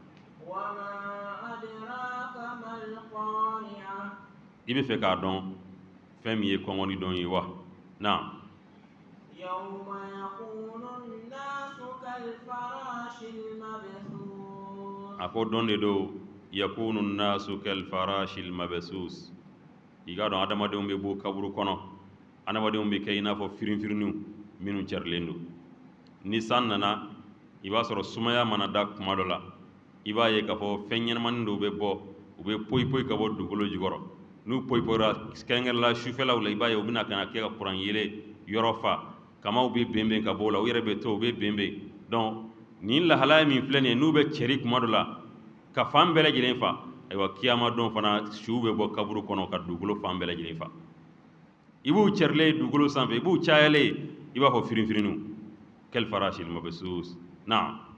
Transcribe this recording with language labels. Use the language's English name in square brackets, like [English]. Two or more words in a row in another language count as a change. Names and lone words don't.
[Bambara] i bɛ fɛ k'a dɔn fɛn min ye kɔngɔni don ye wa na a ko don de don [Arabic] يكون الناس كالفراش المبثوث [Bambara] i k'a dɔn adamadenw bɛ bɔ kaburu kɔnɔ adamadenw bɛ kɛ i n'a fɔ firinfirinniw minnu carilen don ni san nana i b'a sɔrɔ sumaya mana da kuma dɔ la i b'a ye k'a fɔ fɛn ɲɛnamanin dɔw bɛ bɔ u bɛ poyi ka bɔ dugukolo jukɔrɔ n'u poyira kɛrɛnkɛrɛnla sufɛlaw la i b'a ye u bɛna ka na kɛ ka kuran yelen yɔrɔ fa kamaw bɛ bɛnbɛn ka bɔ o la u yɛrɛ bɛ to u bɛ bɛnbɛn donc nin lahalaya min filɛ nin ye n'u bɛ cɛri kuma dɔ la ka fan bɛɛ lajɛlen fa ayiwa kiyama don fana siw bɛ bɔ kaburu kɔnɔ ka dugukolo fan bɛɛ lajɛlen fa i b'u cɛrilen dugukolo sanfɛ i b'u cayalen i b'a fɔ firinfirinniw [Arabic] كالفراش المبثوث [Bambara] na